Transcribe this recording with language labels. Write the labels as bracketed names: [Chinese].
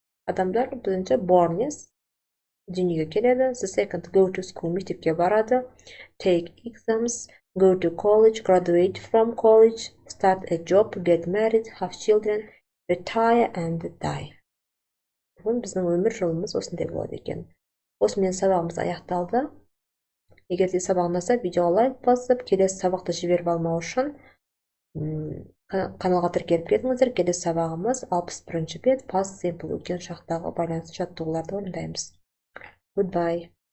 [Kazakh] Адамдар бірінші [English] born, yes, [Kazakh] дүниеге келеді. [English] The second, go to school, [Kazakh] мектепке барады. [English] Take exams, go to college, graduate from college, start a job, get married, have children, retire and die. [Kazakh] Бүгін біздің өмір жолымыз осындай болады екен. Осымен сабағымыз аяқталды. Егер де сабақ ұнаса, видеоға лайк басып, келесі сабақты жіберіп алмау үшін каналға тіркеліп кетіңіздер. Келесі сабағымыз 61-ші бет past simple өткен шақтағы байланысты жаттығуларды орындаймыз. Goodbye.